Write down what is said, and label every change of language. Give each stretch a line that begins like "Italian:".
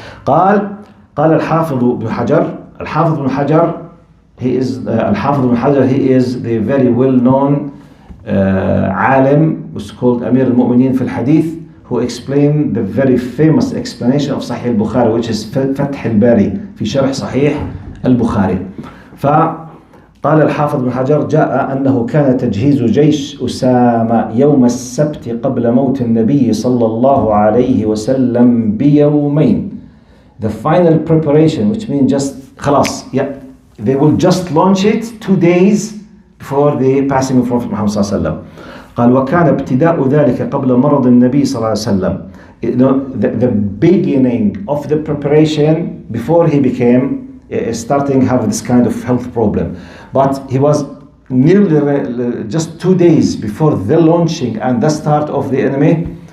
English: قال الحافظ بن حجر, الحافظ بن حجر, he is الحافظ بن حجر, he is the very well-known عالم, who's called Amir al-Mu'minin
Arabic: في الحديث,
English: who explained the very famous explanation of Sahih al-Bukhari, which is فتح الباري في شرح صحيح البخاري.
Arabic: فقال الحافظ بن حجر: جاء أنه كان تجهيز جيش أسامة يوم السبت قبل موت النبي صلى الله عليه وسلم بيومين.
English: The final preparation, which means just خلاص, yeah, they will just launch it 2 days before the passing of Prophet Muhammad
Arabic: صلى الله عليه وسلم. قال: وكان ابتداء ذلك قبل مرض النبي صلى الله عليه وسلم.
English: You know, the beginning of the preparation before he became starting have this kind of health problem, but he was nearly just 2 days before the launching and the start of the enemy.